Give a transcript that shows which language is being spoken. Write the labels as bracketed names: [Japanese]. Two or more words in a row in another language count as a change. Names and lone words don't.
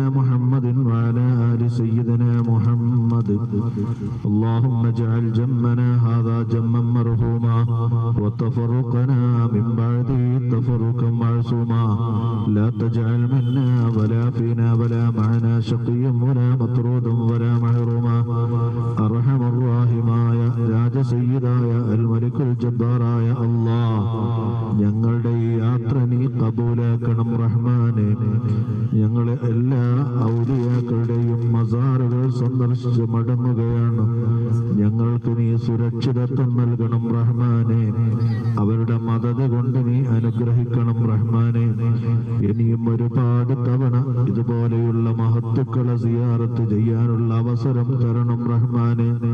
[Arabic] محمد وعلى آل سيدنا محمد اللهم اجعل جمنا هذا جما مرحوما وتفرقنا من بعده تفرقا معصوما لا تجعل منا ولا فينا ولا معنا شقيا ولا مطرودا ولا محروما أرحم [Malayalam] الراحماയ രാജസയ്യിദായ [Arabic] الملك الجبار [Malayalam] അല്ലാഹ് ഞങ്ങളുടെ ഈ യാത്ര നീ കബൂലാക്കണം റഹ്മാനെ ഞങ്ങളെ എല്ലാ ഔലിയാക്കളുടെയും മസാറുകൾ സന്ദർശിച്ച് മടങ്ങുകയാണ് ഞങ്ങൾക്ക് നീ സുരക്ഷിതത്വം നൽകണം റഹ്മാനെ അവരുടെ മദത് കൊണ്ട് നീ അനുഗ്രഹിക്കണം റഹ്മാനെ ഇനിയും ഒരുപാട് തവണ ഇതുപോലെയുള്ള മഹത്തുക്കളെ സിയാറത്ത് ചെയ്യാനുള്ള അവസരം തരണം റഹ്മാനെ